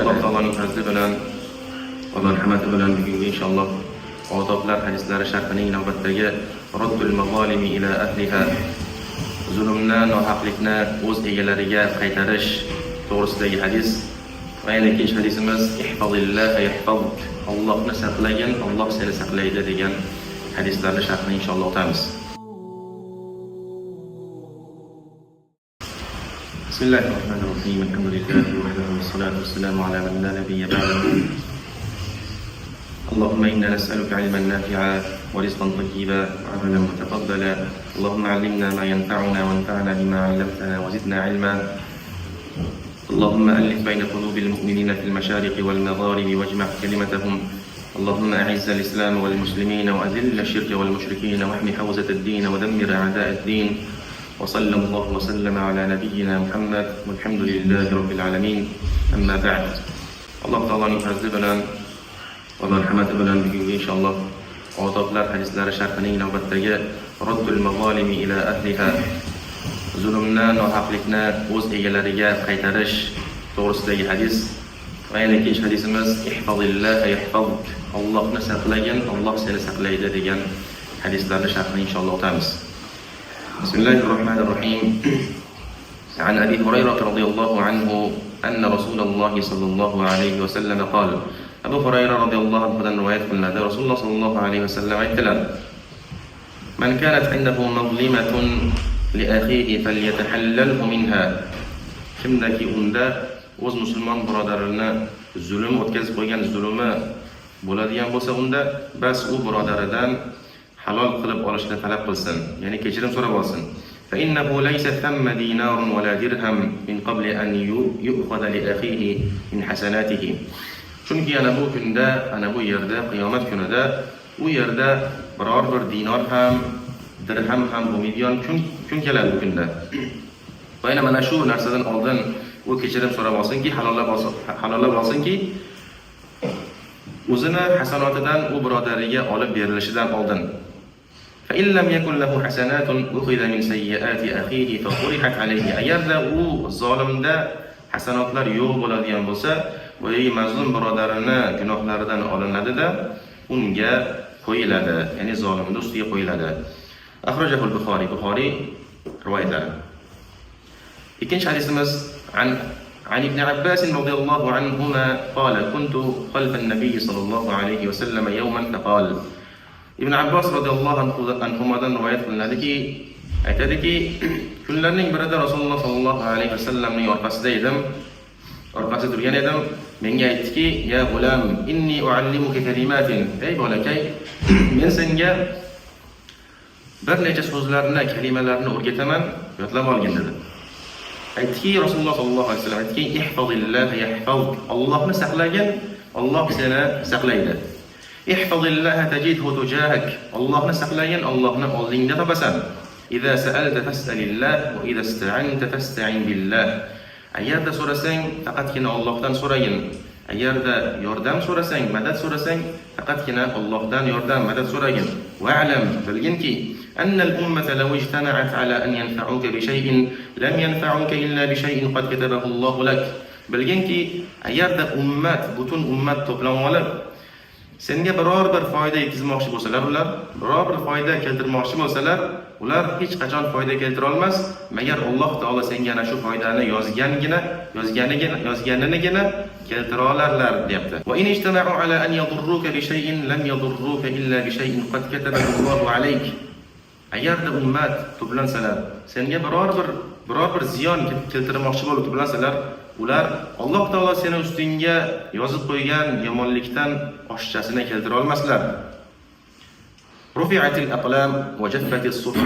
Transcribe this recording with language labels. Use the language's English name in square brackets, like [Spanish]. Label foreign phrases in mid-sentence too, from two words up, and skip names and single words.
[Uzbek] Alloh taoloning fazli bilan va marhamati bilan bugungi inshaalloh odoblar hadislari sharhining navbatdagi [Arabic] رد المظالم إلى أهلها, [Uzbek] zulmni, nohaqlikni o'z egalariga qaytarish to'g'risidagi hadis. Va yana ikkinchi hadisimiz [Arabic] احفظ الله يحفظك, [Uzbek] Allohni saqlagin, Alloh seni saqlaydi degan hadislarning sharhini inshaalloh o'tamiz. [Arabic] بسم الله الرحمن الرحيم. الحمد لله وحده والصلاة والسلام على من لا نبي بعده. اللهم إنا نسألك علما نافعا ورزقا طيبا وعملا متقبلا. اللهم علمنا ما ينفعنا وانفعنا بما علمتنا وزدنا علما. اللهم ألف بين قلوب المؤمنين في المشارق والمغارب واجمع كلمتهم. اللهم أعز الإسلام والمسلمين وأذل الشرك والمشركين واحمي حوزة الدين ودمر أعداء الدين. وصلى الله وسلم على نبينا محمد والحمد لله رب العالمين. أما بعد. [Uzbek] Alloh taolo fazl bilan va marhamati bilan bugungi inshaalloh odoblar hadislari sharhining navbatdagi [Arabic] رد المظالم إلى أهلها, [Uzbek] zulmni, nohaqlikni o'z egalariga qaytarish to'g'risidagi hadis. Va yana ikkinchi hadisimiz [Arabic] احفظ الله يحفظك, [Uzbek] Allohni saqlagin, Alloh seni saqlaydi degan hadislarning sharhini inshaalloh o'tamiz. [Arabic] بسم الله الرحمن الرحيم. عن أبي هريرة رضي الله عنه أن رسول الله صلى الله عليه وسلم قال. [Uzbek] Abu Hurayra [Arabic] رضي الله عنه [Uzbek] rivoyat qilinadi. Rasululloh [Arabic] صلى الله عليه وسلم [Uzbek] aytdilar: [Arabic] "من كانت عنده مظلمة لأخيه فليتحلله منها." [Uzbek] Kimdaki unda o'z musulmon birodarini zulm o'tkazib qo'ygan, zulmi bo'ladigan bo'lsa, unda bas u birodaridan halol qilib olishni talab qilsin, ya'ni kechirim so'rab olsin. [Arabic] فإنه ليس ثم دينار ولا درهم من قبل أن يؤخذ لأخيه من حسناته. [Uzbek] Chunki ana bu kunda, ana bu yerda, qiyomat kunida u yerda biror bir dinor ham, dirham ham bo'lmaydigan kun keladi bu kunda. Va yana mana shu narsadan oldin u kechirim so'rab olsinki, halollab olsinki, o'zini hasanatidan u birodariga olib berilishidan oldin. [Arabic] فإن لم يكن له حسنات أخذ من سيئات أخيه فطرحت عليه. [Uzbek] Agarda u zolimda hasanatlar yo'q bo'ladigan bo'lsa, boyagi mazlum birodarini gunohlaridan olinadi-da, unga qo'yiladi, ya'ni zolimning ustiga qo'yiladi. [Arabic] أخرجه البخاري, [Uzbek] Bukhari rivoyatlari. Ikkinchi hadisimiz [Arabic] عن ابن عباس رضي الله عنهما قال كنت خلف النبي صلى الله عليه وسلم يوما فقال. [Uzbek] Ibn Abbas [Arabic] رضي الله عنه [Uzbek] rivoyat qilinadiki, aytadiki, kunlarning birida Rasululloh [Arabic] صلى الله عليه وسلم [Uzbek] orqasida edim. Orqasida turgan edim. Menga aytdiki: [Arabic] "يا غلام إني أعلمك كلمات." [Uzbek] Ey bolakay, men senga bir necha so'zlarni, kalimalarni o'rgataman, yodlab olgin dedi. Aytdiki, Rasululloh [Arabic] صلى الله عليه وسلم [Uzbek] aytdiki: [Arabic] "احفظ الله يحفظك." [Uzbek] Allohni saqlagin, Alloh seni saqlaydi. [Arabic] احفظ الله تجده تجاهك. [Uzbek] Allohni saqlagin, Allohni oldingda topasan. [Arabic] إذا سألت فاسأل الله وإذا استعنت فاستعن بالله. [Uzbek] Agarda so'rasang, faqatgina Allohdan so'ragin. Agarda yordam so'rasang, madad so'rasang, faqatgina Allohdan yordam, madad so'ragin. Wa'lam, bilginki, [Arabic] أن الأمة لو اجتمعت على أن ينفعك بشيء لم ينفعك إلا بشيء قد كتبه الله لك. [Uzbek] Bilginki, agarda butun ummat to'planib olib senga biror bir foyda yetkazmoqchi bo'lsalar, biror bir foyda keltirmoqchi bo'lsalar, ular hech qachon foyda keltira olmas, magar Alloh taolo senga ana shu foydani yozganigina keltira olarlar, deyapti. [Arabic] وإن اجتمعوا على أن يضروك بشيء لم يضروك إلا بشيء قد كتبه الله عليك. [Uzbek] Agarda ummat to'plansalar, senga biror bir ziyon keltirmoqchi bo'lib to'plansalar, ular Alloh taolo seni ustingga yozib qo'ygan yomonlikdan oshchasini keltira olmaslar. [Arabic] رفعت الأقلام وجفت الصحف.